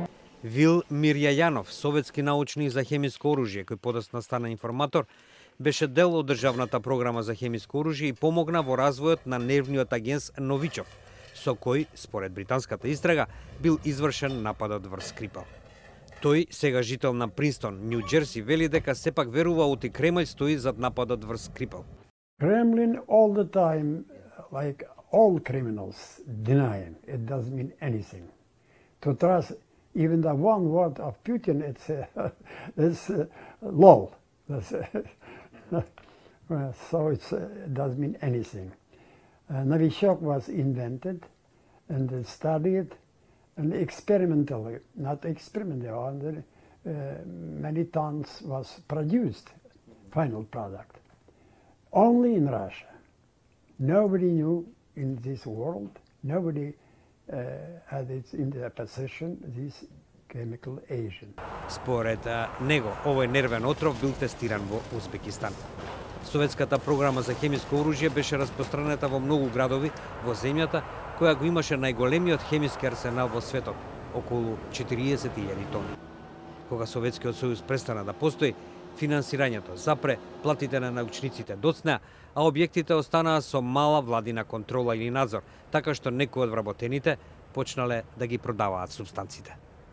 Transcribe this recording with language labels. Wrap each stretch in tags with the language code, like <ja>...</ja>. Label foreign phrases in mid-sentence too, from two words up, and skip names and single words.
<mk>Вил Мирјајанов, советски научник за хемиско оружје, кој подоцна стана информатор, беше дел од државната програма за хемиско оружје и помогна во развојот на нервниот агенс Новичов, со кој, според британската истрага, бил извршен нападот врз Скрипал. Тој, сега жител на Принстон, Нью Џерси, вели дека сепак верува оти Кремљ стои зад нападот врз Скрипал.</mk> <en>Kremlin all the time, like all criminals, denying it doesn't mean anything. To trust even the one word of Putin, it's lol. So it doesn't mean anything. Novichok was invented and studied and experimentally, not experimentally, many tons was produced, final product. Only in Russia. Nobody knew in this world, nobody had it in their possession, this chemical agent.</en> <mk>Според него, овој нервен отров бил тестиран во Узбекистан. Советската програма за хемиско оружје беше распространета во многу градови во земјата, која го имаше најголемиот хемиски арсенал во светот, околу 40.000 тони. Кога Советскиот сојуз престана да постои, финансирањето запре, платите на научниците доцнеа, а објектите останаа со мала владина контрола или надзор, така што некои од вработените почнале да ги продаваат супстанците.</mk>